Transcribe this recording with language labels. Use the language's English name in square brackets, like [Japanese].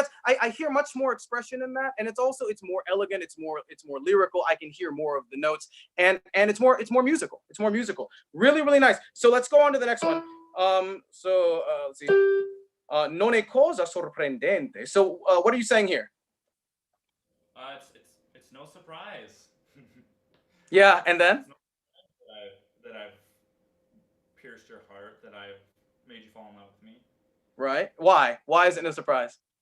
[English] I hear much more expression in that, and it's more elegant. It's more lyrical. I can hear more of the notes, and it's more musical. It's more musical. Really, really nice. So let's go on to the next one. Let's see. [Italian] Non è cosa sorprendente. [English] So what are you saying here? It's no surprise. Yeah, and then? That I've pierced your heart, that I've made you fall in love with me. Right. Why? Why is it no surprise?